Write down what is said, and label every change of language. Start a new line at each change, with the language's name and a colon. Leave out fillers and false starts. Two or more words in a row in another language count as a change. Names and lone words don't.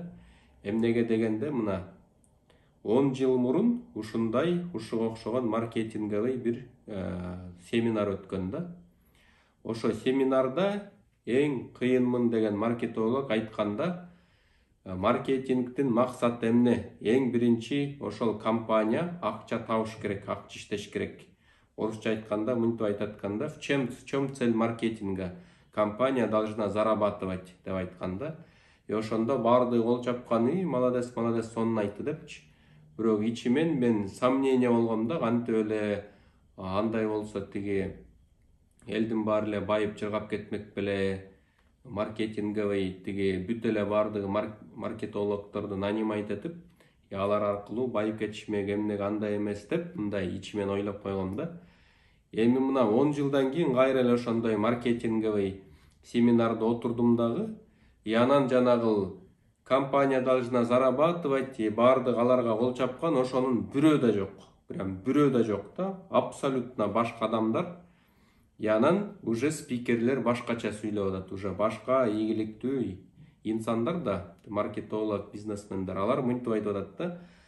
Kyrgyz: Эмнеге дегенде, мына 10 жыл мурун ушундай ушуга окшогон маркетинговый бир семинар өткөн да. Ошо семинарда эң кыйынмын деген маркетолог айтканда, маркетингдин максаты эмне? Эң биринчи ошол компания акча табыш керек, акча иштеш керек. Орусча айтканда, мынтип айтат экен,
Russian: в чем цель маркетинга? Компания должна зарабатывать
Kyrgyz: деп айтканда. Ошондо баардыгы кол чапкан,
Russian: молодец, молодец,
Kyrgyz: сонун айтты депчи. Бирок ичимен мен сомнение болгом да, кантип эле андай болсо тиги элдин баары эле байып жыргап кетмек беле, маркетинговый тиги бүт эле баардыгы маркетологдорду нанимать этип, алар аркылуу байып кетишмек, эмнеге андай эмес деп, мындай ичимен ойлоп койгом да. Эми мына 10 жылдан кийин кайра эле ошондой маркетинговый семинарда отурдум дагы, анан жанагы
Russian: компания должна зарабатывать,
Kyrgyz: баардык аларга кол чапкан, ошонун бирөө да жок. Прям бирөө да жок да, абсолютно башка адамдар. Анан уже спикерлер башкача сүйлөп атат, уже башка ийгиликтүү инсандар да, маркетолог, бизнесмендер, алар мынтип айтып атат да.